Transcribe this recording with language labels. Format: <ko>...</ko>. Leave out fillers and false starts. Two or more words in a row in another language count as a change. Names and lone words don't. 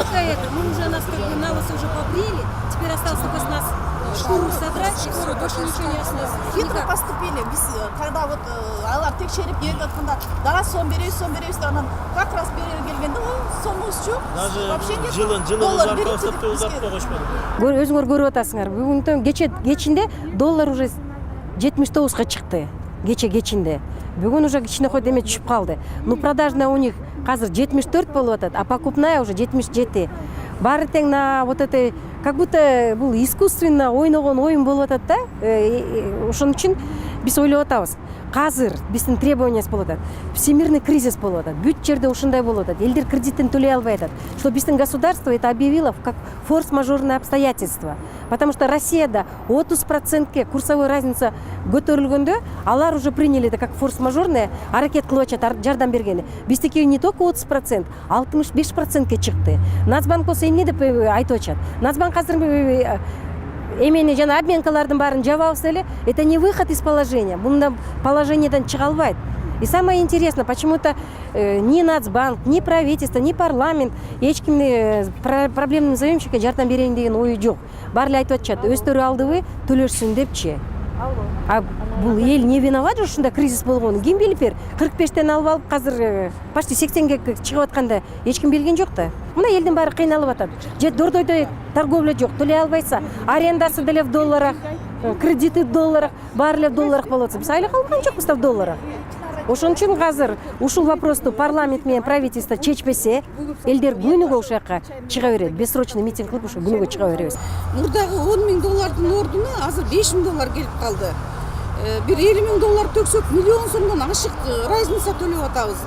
<ru>это, мы уже налосы уже побрили, теперь осталось только с нас шкуру содрать, и все, больше ничего не осталось. Хитро поступили. Когда вот</ru> <ky>алар текшерип келип атканда да сом беребиз деп анан</ky> <ru>как раз</ru> <ky>берери келгенде сомубуз жок.</ky> <ru>Вообще нет.</ru> <ky>Жылын узартпай койшпады. Өзүңөр көрүп атасыңар. Бүгүнтөн кечинде доллар уже 79-га чыкты. Кечинде. Бүгүн уже кичинекой деме түшүп калды.</ky> <ru>Ну продажная у них</ru> <ky>азыр 74 болуп атат,</ky> <ru>а покупная уже 77.</ru> <ky>Баары тең</ky> <ru>на вот это как будто</ru> <ky>бул искусственно ойногон оюн болуп атат да. Ошон үчүн биз ойлоп атабыз. Казыр биздин требованиясы болуп атат.</ky> <ru>Всемирный кризис</ru> <ky>болуп атат. Бүт жерде ушундай болуп атат. Элдер кредитин төлөй албай атат.</ky> <ru>Что биздин государство это объявило как форс-мажорное обстоятельство. Потому что</ru> <ky>Россияда 30%ке</ky> <ru>курсовой разница</ru> <ky>көтөрүлгөндө, алар</ky> <ru>уже приняли это как форс-мажорное,</ru> <ky>аракет кылып атышат жардам бергени. Биздики</ky> <ru>не только</ru> <ky>30%, 65%ке чыкты. Нацбанк болсо эмне деп айтып атышат? Нацбанк азыр эмени жана обменкалардын баарын жабабыз эле,</ky> <ru>это не выход из положения.</ru> <ky>Мындан положениеден чыга албайт.</ky> <ru>И самое интересное, почему-то ни Нацбанк, ни правительство, ни парламент</ru> <ky>эч кимди</ky> <ru>проблемный заемщикке</ru> <ky>жардам берейин деген ою жок. Баары эле айтып атышат, өздөрү алдыбы төлөшсүн депчи. А бул эл</ky> <ru>не виноват</ru> <ky>ушундай кризис болгону? Ким билип бер? 45-тен алып азыр почти 80-ге чыгып атканда эч ким билген жок да. Мына элдин баары кыйналып атат. Же дордойдо торговля жок, төлөй албайса, арендасы деле</ky> <ru>в долларах, кредиты в долларах,</ru> <ky>баары эле</ky> <ru>в долларах</ru> <ky>болуп атса, биз айлы калган жокпуз да</ky> <ru>в долларах.</ru> <ky>Ошон үчүн азыр ушул вопросту парламент менен правительство чечпесе, элдер күнүгө ошол жака чыга берет.</ky> <ru>Бессрочный митинг</ru> <ky>кылып ошо күнүгө чыга беребиз. Мурдагы 10 000 доллардын ордуна азыр 5 000 доллар келип калды. Бир 50 000 доллар төксөк миллион сомдон ашык разница төлөп атабыз.</ky>